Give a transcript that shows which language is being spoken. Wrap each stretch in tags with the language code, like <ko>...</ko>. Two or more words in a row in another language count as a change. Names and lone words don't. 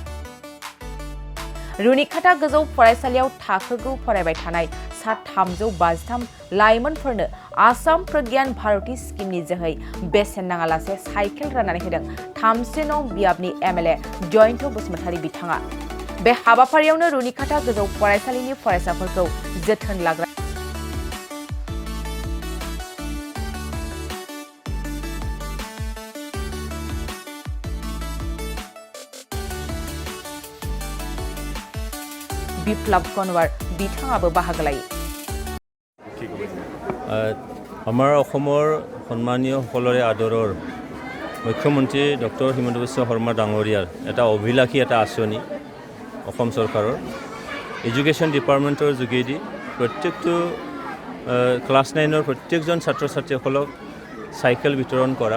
<brx>रुनिकाटा गोजौ फरायसालियाव थाखो 9 फरायबाय थानाय सा 353 लाइमोनफोरनो आसाम प्रज्ञान भारती स्किमनि जोहै बेसेन नाङालासे साइकेल राननानै होदों। 3 नं बियाबनि एमएलए जयन्त बसुमतारी बिथाङा। बे हाबाफारियावनो रुनिकाटा गोजौ फरायसालिनि फरायसाफोरखौ जोथोन लाग्रा বিপ্লৱ কনৱাৰ बिथाङाबो बाहागो लायो।</brx> <as>আমাৰ অসমৰ সন্মানীয় সকলৰে আদৰৰ মুখ্যমন্ত্ৰী ডক্টৰ হিমন্ত বিশ্ব শৰ্মা ডাঙৰীয়াৰ এটা অভিলাষী এটা আঁচনি অসম চৰকাৰৰ</as> <en>education department</en> <as>যোগেদি প্ৰত্যেকটো ক্লাছ 9ৰ প্ৰত্যেকজন ছাত্ৰ ছাত্ৰীসকলক চাইকেল বিতৰণ কৰা।</as>